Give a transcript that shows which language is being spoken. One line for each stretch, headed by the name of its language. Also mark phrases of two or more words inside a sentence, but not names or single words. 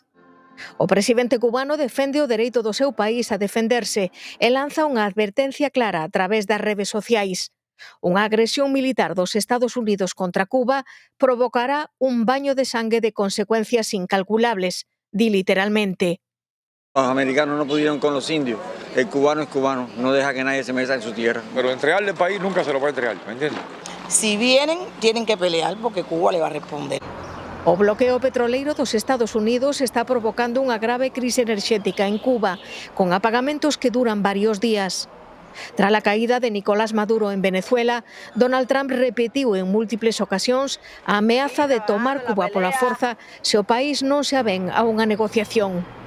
Galician: O presidente cubano defende o dereito do seu país a defenderse e lanza unha advertencia clara a través das redes sociais. Unha agresión militar dos Estados Unidos contra Cuba provocará un baño de sangue de consecuencias incalculables, di literalmente.
Spanish: Los americanos no pudieron con los indios, el cubano es cubano, no deja que nadie se meta en su tierra. Pero entregarle el país nunca se lo puede entregar, ¿me entiendes? Si vienen, tienen que pelear porque Cuba le va a responder.
Galician: O bloqueo petroleiro dos Estados Unidos está provocando unha grave crise enerxética en Cuba, con apagamentos que duran varios días. Tras a caída de Nicolás Maduro en Venezuela, Donald Trump repetiu en múltiples ocasións a ameaza de tomar Cuba pola forza se o país non se avén a unha negociación.